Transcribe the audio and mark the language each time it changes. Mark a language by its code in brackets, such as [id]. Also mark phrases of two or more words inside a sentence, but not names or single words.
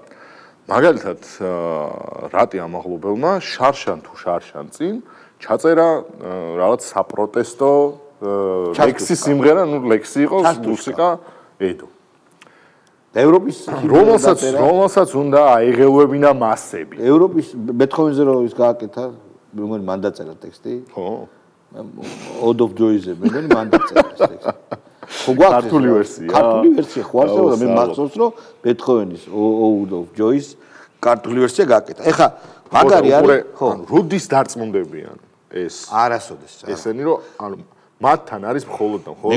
[ka] მაგალითად, რატი ამაღლობელმა შარშან თუ შარშან წინ ჩაწერა რაღაც საპროტესტო ლექსი სიმღერა, ნუ ლექსი იყო, მუსიკა, ედო. ევროპის რომელსაც უნდა აიღელვებინა მასები. ევროპის ბეთჰოვენზე რო ის გააკეთა, მეგონი მან დაწერა ტექსტი. ხო. Ode of Joy-ზე მეგონი მან დაწერა ეს ტექსტი. ხო გვაქვს ქართული ვერსია. ქართული ვერსია ხო არსებობდა, მე მახსოვს რომ ბეთჰოვენის Ode of Joy-ს ქართული ვერსია გააკეთა. ეხლა მაგარი არის, ხო, როდის დარწმუნდებიან ეს? არასოდეს. ესენი რომ ანუ მათთან არის მხოლოდ და მხოლოდ